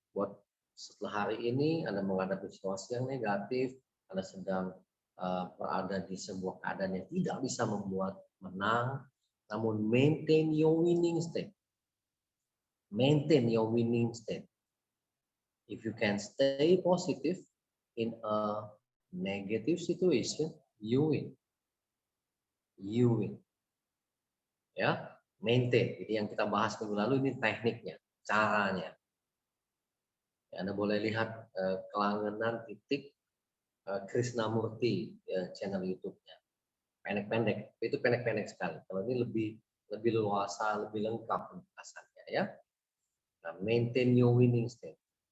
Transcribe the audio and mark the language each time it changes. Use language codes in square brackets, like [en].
[id] Buat setelah hari ini Anda menghadapi situasi yang negatif, Anda sedang berada di sebuah keadaan yang tidak bisa membuat menang, namun [en] maintain your winning state. Maintain your winning state. If you can stay positive in a negative situation, you win. You win. Ya, maintain. [id] Jadi yang kita bahas minggu lalu ini tekniknya, caranya. Ya, Anda boleh lihat Kelangenan Krisnamurti ya, channel YouTube-nya. Pendek-pendek, itu pendek-pendek sekali. Kalau ini lebih luasa, lebih lengkap penjelasannya ya. [en] Nah, maintain your winning state.